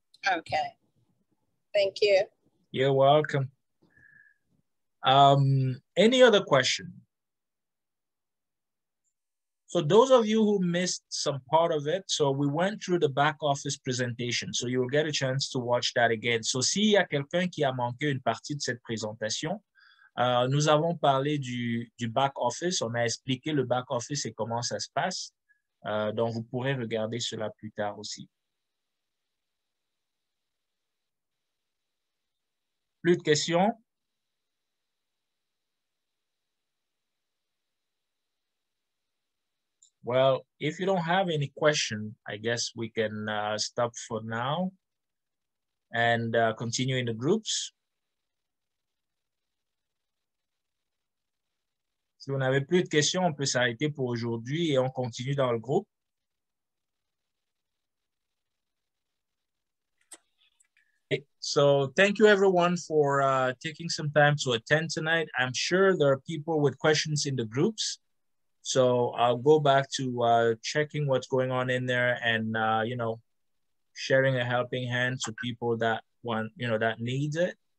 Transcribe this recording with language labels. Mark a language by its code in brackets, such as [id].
[en] Okay, thank you. You're welcome. Any other question? So those of you who missed some part of it, so we went through the back office presentation, so you will get a chance to watch that again. [fr] So s'il y a quelqu'un qui a manqué une partie de cette présentation, nous avons parlé du back office, on a expliqué le back office et comment ça se passe, donc vous pourrez regarder cela plus tard aussi. Plus de questions? [en] Well, if you don't have any question, I guess we can stop for now and continue in the groups. [fr] Si vous n'avez plus de questions, on peut s'arrêter pour aujourd'hui et on continue dans le groupe. [en] So thank you everyone for taking some time to attend tonight. I'm sure there are people with questions in the groups. So I'll go back to checking what's going on in there and, you know, sharing a helping hand to people that want, you know, that needs it.